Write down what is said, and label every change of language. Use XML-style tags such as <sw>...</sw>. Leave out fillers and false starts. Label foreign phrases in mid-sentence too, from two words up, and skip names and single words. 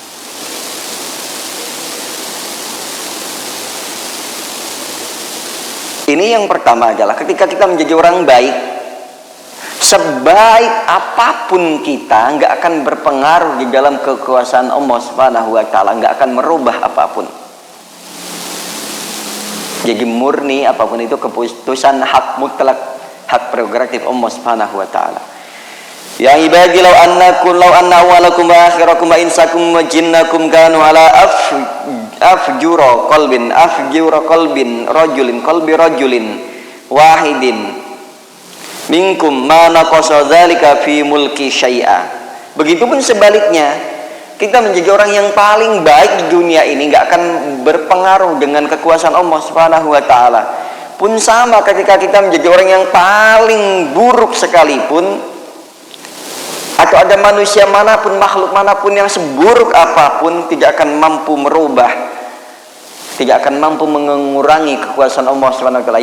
<id>Ini yang pertama adalah ketika kita menjadi orang baik, sebaik apapun kita nggak akan berpengaruh di dalam kekuasaan Allah</id> <ar>سبحانه وتعالى,</ar> <id>nggak akan merubah apapun. Jadi murni apapun itu keputusan hak mutlak, hak prerogatif Allah</id> <ar>سبحانه وتعالى. يا عبادي لو أن أولكم وآخركم وإنسكم وجنكم كانوا على أفجر قلب رجل واحد منكم ما نقص ذلك في ملكي شيئا.</ar> <id>Begitupun sebaliknya, kita menjadi orang yang paling baik di dunia ini nggak akan berpengaruh dengan kekuasaan Allah</id> <ar>سبحانه وتعالى.</ar> <id>Pun sama ketika kita menjadi orang yang paling buruk sekalipun, atau ada manusia manapun, makhluk manapun yang seburuk apapun, tidak akan mampu merubah, tidak akan mampu mengurangi kekuasaan Allah</id> <ar>سبحانه وتعالى.</ar>